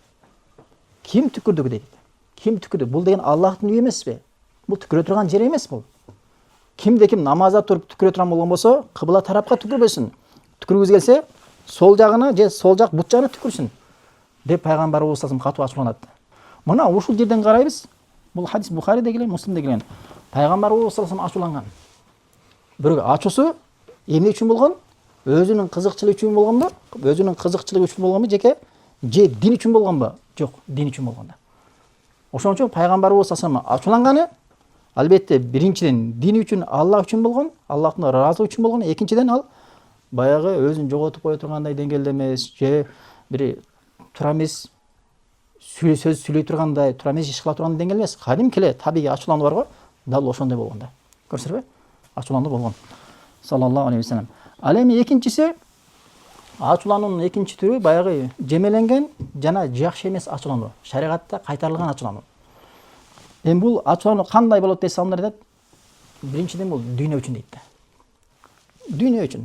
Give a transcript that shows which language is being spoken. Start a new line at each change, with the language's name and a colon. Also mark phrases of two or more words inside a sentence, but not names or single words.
Kyrgyz: Ким түкүрдү дейт. Ким түкүрдү? Бул деген Аллахтын үйү эмеспи? Бул түкүрө турган жер эмес бул. Кимде ким намазда туруп түкүрө турган болгон болсо, кыбла тарапка түкүрбөсүн. Түкүргүсү келсе, сол жагына же сол жак бут жагына түкүрсүн деп пайгамбарыбыз
Arabic: صلى الله عليه وسلم
Kyrgyz: катуу ачууланат. Мына ушул жерден карайбыз. Бул хадис Бухариде келген, Муслимде келген. Пайгамбарыбыз
Arabic: صلى الله عليه وسلم
Kyrgyz: ачууланган. Бирөөгө ачуусу эмне үчүн болгон? Өзүнүн кызыкчылыгы үчүн болгонбу? Өзүнүн кызыкчылыгы үчүн болгонбу жеке? Же дин үчүн болгонбу? Жок, дин үчүн болгон да. Ошон үчүн пайгамбарыбыз
Arabic: صلى الله عليه وسلم
Kyrgyz: ачууланганы албетте биринчиден дин үчүн, Аллах үчүн болгон, Аллахтын ыраазылыгы үчүн болгон, экинчиден ал баягы өзүн жоготуп кое тургандай деңгээлде эмес, же бир туура эмес сөз сүйлөй тургандай, туура эмес иш кыла тургандай деңгээл эмес. Кадимки эле табигый ачуулануу бар го, дал ошондой болгон да. Көрсөңөрбү? Ачуулануу болгон.
Arabic: صلى الله عليه وسلم.
Kyrgyz: Ал эми экинчиси, ачуулануунун экинчи түрү баягы жемеленген жана жакшы эмес ачуулануу. Шариатта кайтарылган ачуулануу. Эми бул ачуулануу кандай болот десе, алар айтат, биринчиден бул дүйнө үчүн дейт да. Дүйнө үчүн.